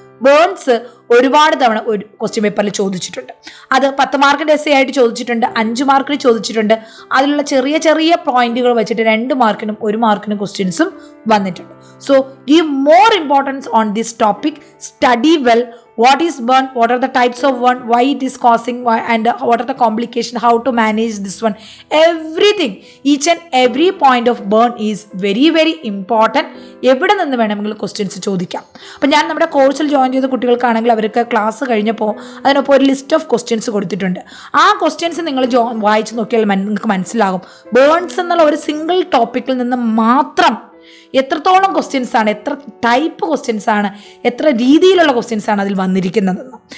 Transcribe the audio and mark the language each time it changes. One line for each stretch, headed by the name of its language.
Malayalam: Burns ഒരുപാട് തവണ ഒരു ക്വസ്റ്റ്യൻ പേപ്പറിൽ ചോദിച്ചിട്ടുണ്ട്. അത് 10 മാർക്കിൻ്റെ essay ആയിട്ട് ചോദിച്ചിട്ടുണ്ട്, 5 മാർക്കിന് ചോദിച്ചിട്ടുണ്ട്. അതിലുള്ള ചെറിയ ചെറിയ പോയിന്റുകൾ വെച്ചിട്ട് 2 മാർക്കിനും 1 മാർക്കിനും ക്വസ്റ്റ്യൻസും വന്നിട്ടുണ്ട്.
English: So give more importance on this topic. Study well. What is burn? What are the types of burn? Why it is causing? And what are the complications? How to manage this one? Everything, each and every point of burn is very very important.
Malayalam: എവിടെ നിന്ന് വേണമെങ്കിലും questions ചോദിക്കാം. അപ്പം ഞാൻ നമ്മുടെ കോഴ്സിൽ join ചെയ്ത കുട്ടികൾക്കാണെങ്കിൽ അവർക്ക് ക്ലാസ് കഴിഞ്ഞപ്പോൾ അതിനൊപ്പം ഒരു ലിസ്റ്റ് ഓഫ് ക്വസ്റ്റ്യൻസ് കൊടുത്തിട്ടുണ്ട്. ആ ക്വസ്റ്റ്യൻസ് നിങ്ങൾ വായിച്ച് നോക്കിയാൽ നിങ്ങൾക്ക് മനസ്സിലാകും ബേൺസ് എന്നുള്ള ഒരു സിംഗിൾ ടോപ്പിക്കിൽ നിന്ന് മാത്രം എത്രത്തോളം ക്വസ്റ്റ്യൻസ് ആണ്, എത്ര ടൈപ്പ് ക്വസ്റ്റ്യൻസ് ആണ്, എത്ര രീതിയിലുള്ള ക്വസ്റ്റ്യൻസ് ആണ് അതിൽ വന്നിരിക്കുന്നതെന്ന്.